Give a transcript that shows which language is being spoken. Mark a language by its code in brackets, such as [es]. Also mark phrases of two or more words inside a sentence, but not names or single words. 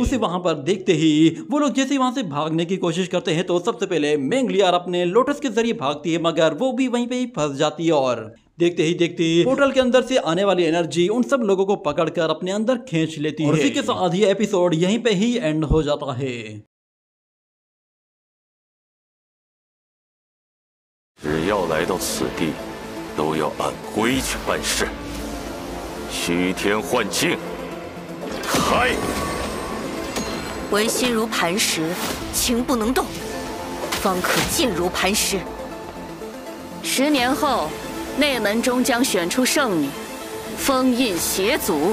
[hi] उसे वहां पर देखते ही वो लोग जैसे वहां से भागने की कोशिश करते हैं तो सबसे पहले मेंगलियार अपने लोटस के जरिए भागती है, मगर वो भी वहीं पे ही फंस जाती है और देखते ही देखते पोर्टल के अंदर से आने वाली एनर्जी उन सब लोगों को पकड़कर अपने अंदर खींच लेती है। और इसी के साथ ये एपिसोड यहीं पे ही एंड हो जाता है। [zh] 只要来到此地，都要按规矩办事。虚天幻境，开！唯心如磐石，情不能动，方可静如磐石。10年后，内门中将选出圣女，封印邪祖。